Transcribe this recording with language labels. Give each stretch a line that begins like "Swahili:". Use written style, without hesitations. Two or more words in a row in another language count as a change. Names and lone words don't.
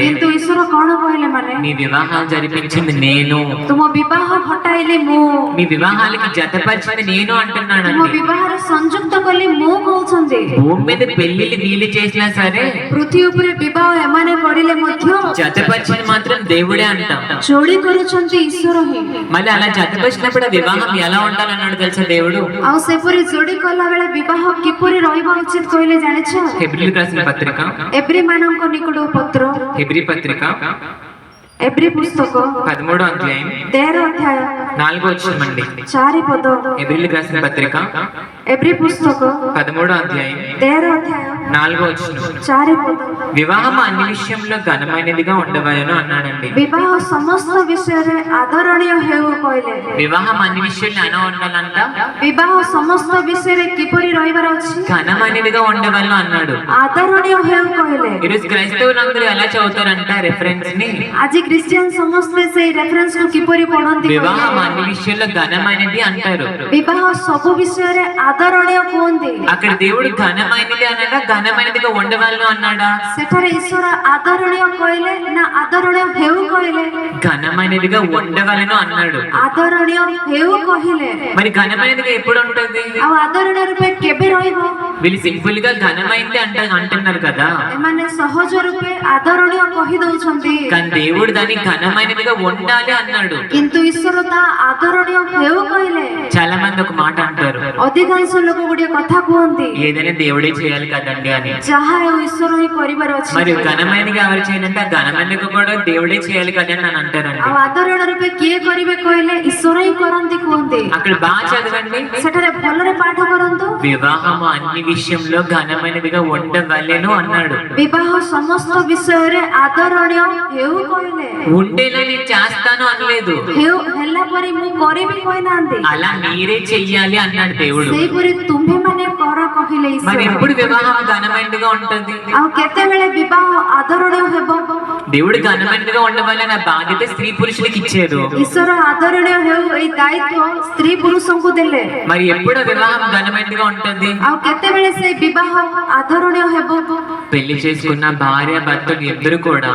Odia: କିନ୍ତୁ ଈଶ୍ୱର କଣ କହିଲେ ମାନେ
Telugu: మీ వివాహాలు జరిపించింది నేను,
Odia: ତୁମ ବିବାହ ଘଟାଇଲି ମୁଁ,
Telugu: మీ వివాహాలకి జతపరిచింది నేను
Odia: ତୁମ
Telugu: అంటున్నాడండి.
Odia: ବିବାହରେ ସଂଯୁକ୍ତ କଲି ମୁଁ କହୁଛନ୍ତି।
Telugu: భూమి మీద పెళ్లిళ్ళు వీలు చేసినా సరే
Odia: ପୃଥିବୀ ଉପରେ ବିବାହ ଏମାନେ କରିଲେ ମଧ୍ୟ
Telugu: జతపరిచింది మాత్రం దేవుడే అంటాం.
Odia: ଯୋଡ଼ି କରୁଛନ୍ତି ଈଶ୍ୱର ହିଁ।
Telugu: మళ్ళీ అలా జతపరిచినప్పుడు ఆ వివాహం ఎలా ఉండాలన్నాడు తెలుసా దేవుడు?
Odia: ଆଉ ସେପରି ଯୋଡ଼ି କଲା ବେଳେ ବିବାହ କିପରି ରହିବା ଉଚିତ କହିଲେ ଜାଣିଛ?
Telugu: హెబ్రీలకు రాసిన పత్రిక,
Odia: ଏବ୍ରୀ ମାନଙ୍କ ନିକଟ ପତ୍ର,
Telugu: హెబ్రీ పత్రిక
Odia: ଏବ୍ରୀ ପୁସ୍ତକ
Telugu: 13వ అధ్యాయం
Odia: 13 ଅଧ୍ୟାୟ
Telugu: 4వ వచనమండి.
Odia: 4 ପଦ,
Telugu: హెబ్రీలకు రాసిన పత్రిక
Odia: ଏବ୍ରୀ పుస్తକ
Telugu: 13వ అధ్యాయం
Odia: 13 ଅଧ୍ୟାୟ
Telugu: 4వ వచనం.
Odia: 4 ପଦ।
Telugu: వివాహం అన్ని విషయంలో ఘనమైనదిగా ఉండవలను అన్నాడండి.
Odia: ବିବାହ ସମସ୍ତ ବିଷୟରେ ଆଦରଣୀୟ ହେଉ କହିଲେ।
Telugu: వివాహం అన్ని విషయాల్లో ఎలా ఉండాలంట?
Odia: ବିବାହ ସମସ୍ତ ବିଷୟରେ କିପରି ରହିବାର ଅଛି?
Telugu: ఘనమైనదిగా ఉండవలను అన్నాడు.
Odia: ଆଦରଣୀୟ ହେଉ କହିଲେ।
Telugu: ఈరోజు క్రైస్తవులందరూ ఎలా చదువుతారంట రెఫరెన్స్ ని?
Odia: ଆଜି ଖ୍ରୀଷ୍ଟିଆନ ସମସ୍ତେ ସେଇ ରେଫରେନ୍ସ କୁ କିପରି ପଢନ୍ତି
Telugu: వివాహం
Odia: କହିଲେ?
Telugu: అన్ని విషయాల్లో ఘనమైనది అంటారు.
Odia: ବିବାହ ସବୁ ବିଷୟରେ ଆଦରଣୀୟ କୁହନ୍ତି।
Telugu: అక్కడ దేవుడు ఘనమైనది అన్నాడా, ఘనమైనదిగా ఉండవలను అన్నాడా?
Odia: ସେଠାରେ ଈଶ୍ୱର ଆଦରଣୀୟ କହିଲେ ନା ଆଦରଣୀୟ ହେଉ କହିଲେ?
Telugu: ఘనమైనదిగా ఉండవలను అన్నాడు.
Odia: ଆଦରଣୀୟ ହେଉ କହିଲେ।
Telugu: మరి ఘనమైనదిగా ఎప్పుడు ఉంటుంది?
Odia: ଆଉ ଆଦରଣୀୟ ରୂପେ କେବେ ରହିବ?
Telugu: వీళ్ళు సింపుల్ గా ఘనమైనది అంటున్నారు కదా,
Odia: ଏମାନେ ସହଜ ରୂପେ ଆଦରଣୀୟ କହି ଦଉଛନ୍ତି।
Telugu: కానీ దేవుడు దాన్ని ఘనమైనదిగా ఉండాలి అన్నాడు.
Odia: କିନ୍ତୁ ଈଶ୍ୱର ତା ଆଦରଣୀୟ ହେଉ କହିଲେ।
Telugu: చాలా మంది ఒక మాట అంటారు,
Odia: ଅଧିକାଂଶ ଲୋକ ଗୋଟିଏ କଥା କୁହନ୍ତି,
Telugu: ఏదైనా దేవుడే చేయాలి కదండి అని.
Odia: ଯାହା ହେଉ ଈଶ୍ୱର ହିଁ କରିବାର ଅଛି।
Telugu: మరి ఘనమైనదిగా ఎవరు చేయాలంటే ఆ ఘనమైనదిగా కూడా దేవుడే చేయాలి కదండి అని అంటారండి.
Odia: ଆଉ ଆଦରଣୀୟ ରୂପେ କିଏ କରିବେ କହିଲେ ଈଶ୍ୱର ହିଁ କରନ୍ତି କୁହନ୍ତି।
Telugu: అక్కడ బాగా చదవండి,
Odia: ସେଠାରେ ଭଲରେ ପାଠ କରନ୍ତୁ।
Telugu: వివాహం అన్ని విషయంలో ఘనమైనదిగా ఉండవలెను అన్నాడు.
Odia: ବିବାହ ସମସ୍ତ ବିଷୟରେ ଆଦରଣୀୟ ହେଉ କହିଲେ।
Telugu: ఉండేలా నేను చేస్తాను అనలేదు,
Odia: ହେଉ ହେଲା ପରି ମୁଁ କରିବି କହିନାହାନ୍ତି।
Telugu: అలా మీరే చెయ్యాలి అన్నాడు దేవుడు.
Odia: ସେହିପରି ତୁମ୍ଭେମାନେ କର କହିଲେ
Telugu: మరి
Odia: ଈଶ୍ୱର।
Telugu: ఎప్పుడు వివాహం ఘనమైనదిగా ఉంటుంది?
Odia: ଆଉ କେତେବେଳେ ବିବାହ ଆଦରଣୀୟ ହେବ?
Telugu: దేవుడు ఘనమైనదిగా ఉండవాలని ఆ బాధ్యత స్త్రీ పురుషులకి ఇచ్చారు.
Odia: ଈଶ୍ୱର ଆଦରଣୀୟ ହେଉ ଏଇ ଦାୟିତ୍ୱ ସ୍ତ୍ରୀ ପୁରୁଷଙ୍କୁ ଦେଲେ।
Telugu: మరి ఎప్పుడు వివాహం ఘనమైనదిగా ఉంటుంది?
Odia: ଆଉ କେତେବେଳେ ସେଇ ବିବାହ ଆଦରଣୀୟ ହେବ?
Telugu: పెళ్లి చేసుకున్న భార్య భర్తలు ఇద్దరు కూడా